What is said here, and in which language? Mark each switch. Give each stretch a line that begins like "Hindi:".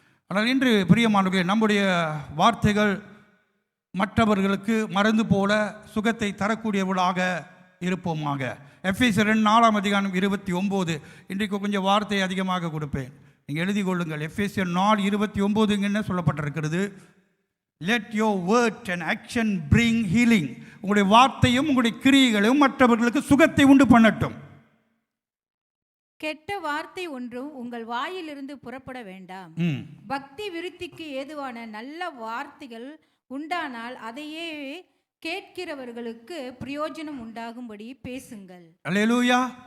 Tamil: ஆனால் இன்று பிரியமானவர்களே, நம்முடைய வார்த்தைகள் மற்றவர்களுக்கு மருந்து போல சுகத்தை தரக்கூடியவர்களாக இருப்போமாக. எஃபேசியர் 4:29. இன்றைக்கு கொஞ்சம் வார்த்தையை அதிகமாக கொடுப்பேன், நீங்கள் எழுதி கொள்ளுங்கள். எஃபேசியர் 4:29 என்ன சொல்லப்பட்டிருக்கிறது?
English: Let your word and action bring healing.
Tamil: உங்களுடைய வார்த்தையும் உங்களுடைய கிரியைகளும் மற்றவர்களுக்கு சுகத்தை உண்டு பண்ணட்டும். கெட்ட வார்த்தை ஒன்றும் உங்கள் வாயிலிருந்து புறப்பட வேண்டாம். பக்தி விருத்திக்கு ஏதுவான நல்ல வார்த்தைகள் உண்டானால் அதையே கேட்கிறவர்களுக்கு பிரயோஜனம் உண்டாகும்படி பேசுங்கள். அல்லேலூயா.